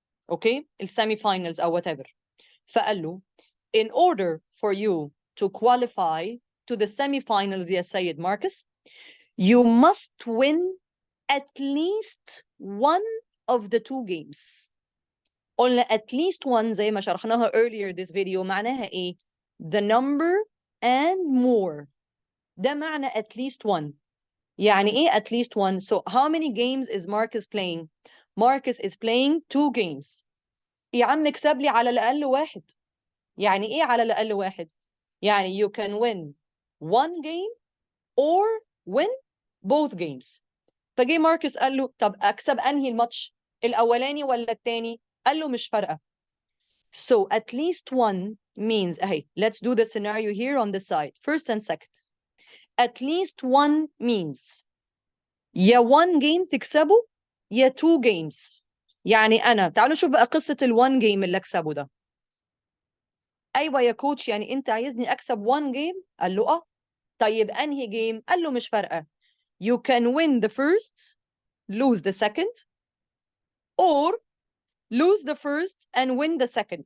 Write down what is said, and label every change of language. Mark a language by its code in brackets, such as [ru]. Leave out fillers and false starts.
[ar] اوكي؟ السيمي فاينلز او whatever. [en] فقال له in order for you to qualify to the semi-finals [ar] يا سيد ماركس, [en] you must win at least one of the 2 games. قلنا at least one [ar] زي ما شرحناها [en] earlier this video [ar] معناها ايه؟ [en] the number and more. [ar] ده معنى [en] at least one. [ar] يعني ايه [en] at least one? So how many games is Marcus playing? Marcus is playing 2 games. [ar] يا عم اكسب لي على الأقل 1. يعني ايه على الأقل 1؟ يعني [en] you can win 1 game or win both games. [ar] فجي ماركس قال له طب اكسب انهي الماتش؟ الاولاني ولا التاني؟ قال له مش فارقة. [en] So at least one means [ar] اهي [en] let's do the scenario here on the side first and second. At least one means يا 1 game [ar] تكسبه [en] يا 2 games. [ar] يعني انا تعالوا نشوف بقى قصة ال1 game اللي اكسبه ده. ايوه يا كوتش يعني انت عايزني اكسب [en] 1 game؟ [ar] قال له طيب انهي جيم؟ قال له مش فارقة. [en] You can win the first, lose the second, or lose the first and win the second.